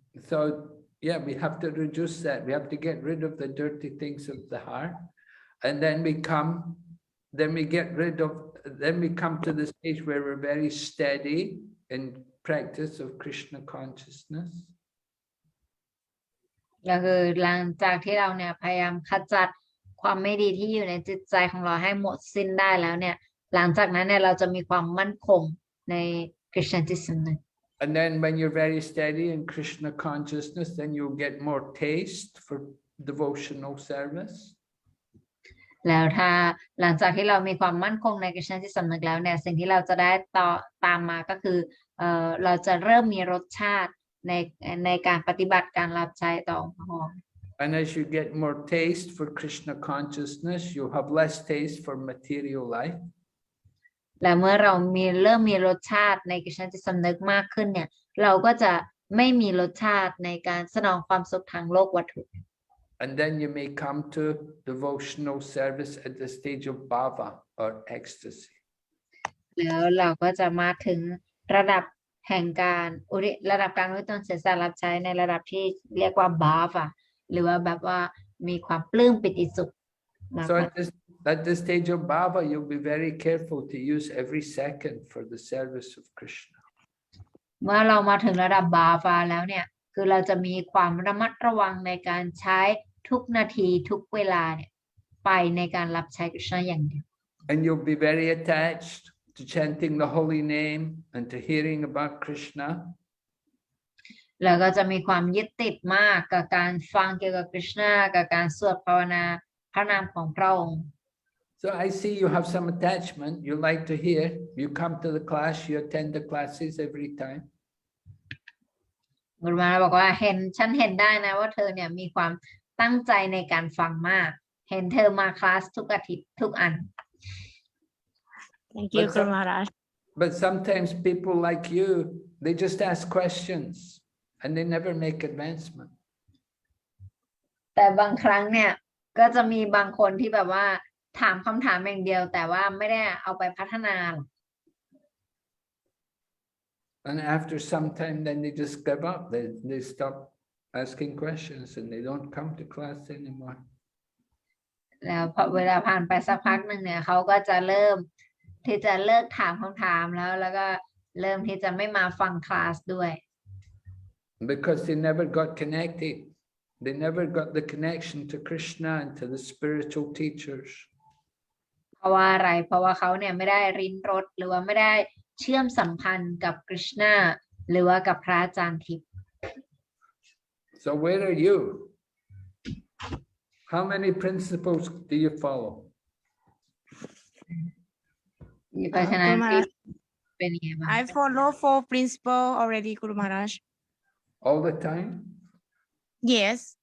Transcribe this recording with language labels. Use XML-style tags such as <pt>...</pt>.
<en>So yeah, we have to reduce that. We have to get rid of the dirty things of the heart, and then we come to the stage where we're very steady in practice of Krishna consciousness.</en> <th>ก็คือหลังจากที่เราเนี่ยพยายามขจัดความไม่ดีที่อยู่ในจิตใจของเราให้หมดสิ้นได้แล้วเนี่ยหลังจากนั้นเนี่ยเราจะมีความมั่นคงในกฤษณจิตสำนึก</th> <en>And then when you're very steady in Krishna consciousness, then you'll get more taste for devotional service.</en> <th>แล้วถ้าหลังจากที่เรามีความมั่นคงในกฤษณจิตสำนึกแล้วเนี่ยสิ่งที่เราจะได้ตามมาก็คือเราจะเริ่มมีรสชาติในการปฏิบัติการรับใช้ต่อองค์พระ</th> <en>And as you get more taste for Krishna consciousness, you'll have less taste for material life.</en> <th>และเมื่อเราเริ่มมีรสชาติในกฤษณจิตสำนึกมากขึ้นเนี่ยเราก็จะไม่มีรสชาติในการสนองความสุขทางโลกวัตถุ</th> <en>And then you may come to devotional service at the stage of bhava or ecstasy.</en> <th>แล้วเราก็จะมาถึงระดับแห่งการระดับการอุทิศตนเสียสละรับใช้ในระดับที่เรียกว่าบาฟหรือว่าแบบว่ามีความปลื้มปิติสุขมาก</th> <en>So at this stage of bhava, you'll be very careful to use every second for the service of Krishna.</en> <th>เมื่อเรามาถึงระดับบาฟแล้วเนี่ยคือเราจะมีความระมัดระวังในการใช้ทุกนาทีทุกเวลาเนี่ยไปในการรับใช้กฤษณะอย่างเดียว</th> <en>And you'll be very attached to chanting the holy name and to hearing about Krishna.</en> <th>แล้วก็จะมีความยึดติดมากกับการฟังเกี่ยวกับกฤษณะกับการสวดภาวนาพระนามของพระองค์</th> <en>So I see you have some attachment. You like to hear. You come to the class. You attend the classes every time.</en> <th>กุลมาบอกว่าฉันเห็นได้นะว่าเธอเนี่ยมีความตั้งใจในการฟังมากเห็นเธอมาคลาสทุกอาทิตย์ทุกอัน</th> <en>Thank you, But Guru Maharaj. But sometimes people like you, they just ask questions and they never make advancement.</en> <th>แต่บางครั้งเนี่ยก็จะมีบางคนที่แบบว่าถามคำถามอย่างเดียวแต่ว่าไม่ได้เอาไปพัฒนา</th> <en>And after some time, then they just give up. They stop asking questions and they don't come to class anymore.</en> <th>แล้วพอเวลาผ่านไปสักพักหนึ่งเนี่ยเขาก็จะเริ่มที่จะเลิกถามคำถามแล้วก็เริ่มที่จะไม่มาฟังคลาสด้วย</th> <en>Because they never got connected. They never got the connection to Krishna and to the spiritual teachers.</en> <th>เพราะว่าอะไรเพราะว่าเขาเนี่ยไม่ได้ริ้นรสหรือว่าไม่ได้เชื่อมสัมพันธ์กับกฤษณะหรือว่ากับพระอาจารย์ทิพย์</th> <en>So where are you? How many principles do you follow?</en> <th>เพราะฉะนั้น Guru Maharaj, เป็นยังไงบ้าง</th> <en>I follow 4 principles already, Guru Maharaj. All the time? Yes.</en>